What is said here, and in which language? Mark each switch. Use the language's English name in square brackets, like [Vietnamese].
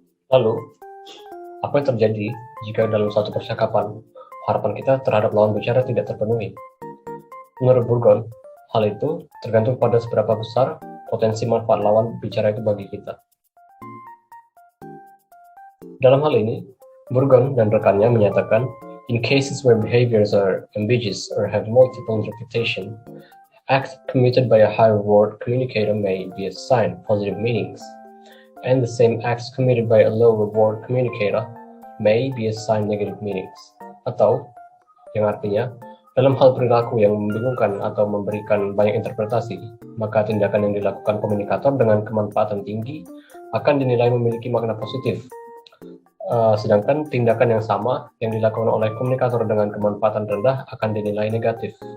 [Indonesian] Lalu, apa yang terjadi jika dalam suatu percakapan harapan kita terhadap lawan bicara tidak terpenuhi? Menurut Burgon, hal itu tergantung pada seberapa besar potensi manfaat lawan bicara itu bagi kita. Dalam hal ini, Burgon dan rekannya menyatakan, [English] in cases where behaviors are ambiguous or have multiple interpretation, acts committed by a high reward communicator may be assigned positive meanings, and the same acts committed by a low reward communicator may be assigned negative meanings. [Indonesian] Atau, yang artinya, dalam hal perilaku yang membingungkan atau memberikan banyak interpretasi, maka tindakan yang dilakukan komunikator dengan kemanfaatan tinggi akan dinilai memiliki makna positif. Sedangkan tindakan yang sama yang dilakukan oleh komunikator dengan kemanfaatan rendah akan dinilai negatif.